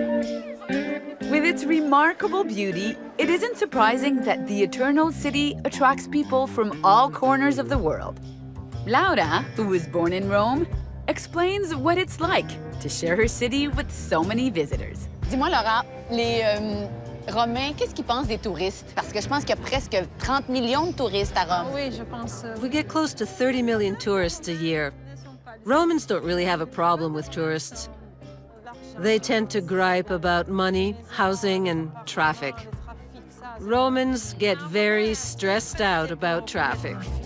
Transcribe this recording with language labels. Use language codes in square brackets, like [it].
[en] With its remarkable beauty, it isn't surprising that the Eternal City attracts people from all corners of the world. Laura, who was born in Rome, explains what it's like to share her city with so many visitors. [fr] Dis-moi, Laura, les Romains, qu'est-ce qu'ils pensent des touristes? Parce que je pense qu'il y a presque 30 millions de touristes à Rome. Oui, je pense. [en] We get close to 30 million tourists a year. Romans don't really have a problem with tourists. They tend to gripe about money, housing, and traffic. Romans get very stressed out about traffic.